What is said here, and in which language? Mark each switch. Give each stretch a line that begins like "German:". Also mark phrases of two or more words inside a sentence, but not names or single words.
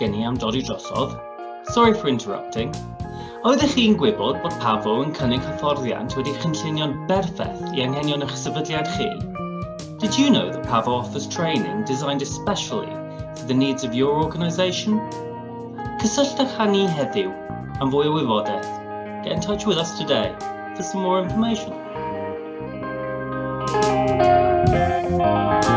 Welsh: am dodi drosodd.
English: Sorry for interrupting.
Welsh: Oeddech chi'n gwybod bod PAVO yn cynnig hyfforddiant wedi cynllunio'n berffaith I anghenion eich sefydliad chi?
English: Did you know that PAVO offers training designed especially for the needs of your organisation?
Welsh: Cysylltwch â ni heddiw am fwy o wybodaeth.
English: Get in touch with us today for some more information.